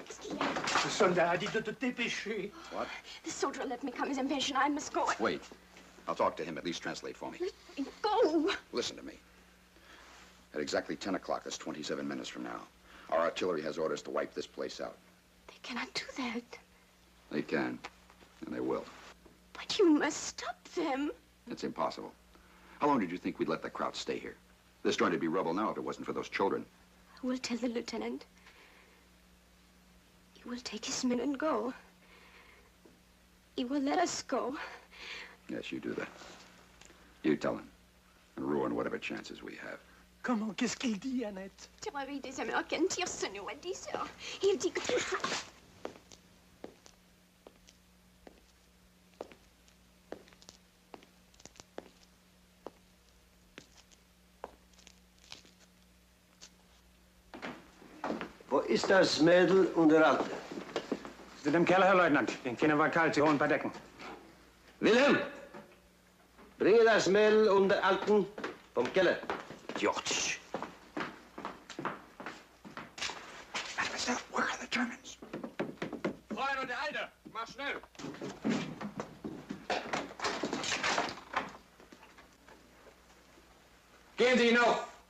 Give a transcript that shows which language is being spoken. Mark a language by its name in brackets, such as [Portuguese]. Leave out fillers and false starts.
[French] Le soldat a dit de te dépêcher. [English] What? The soldier let me come. He's impatient. I must go. Wait. I'll talk to him. At least translate for me. Let me go. Listen to me. At exactly 10 o'clock, that's 27 minutes from now, our artillery has orders to wipe this place out. They cannot do that. They can, and they will. But you must stop them. It's impossible. How long did you think we'd let the crowd stay here? There's going to be rubble now if it wasn't for those children. I will tell the lieutenant. He will take his men and go. He will let us go. Yes, you do that. You tell him, and ruin whatever chances we have. [French] Comment? Qu'est-ce qu'il dit, Annette? Tireur des Américains tire ce nous à 10 heures. Il dit que tout ça... [German] Wo ist das Mädel und der Alte? Sie sind im Keller, Herr Leutnant. Den Kindern war kalt. Sie holen ein paar Decken. Wilhelm, bringe das Mädel und der Alten vom Keller. [English] George. Mademoiselle, where are the Germans? [German] Freund und der Alte, mach schnell. Gehen Sie hinauf.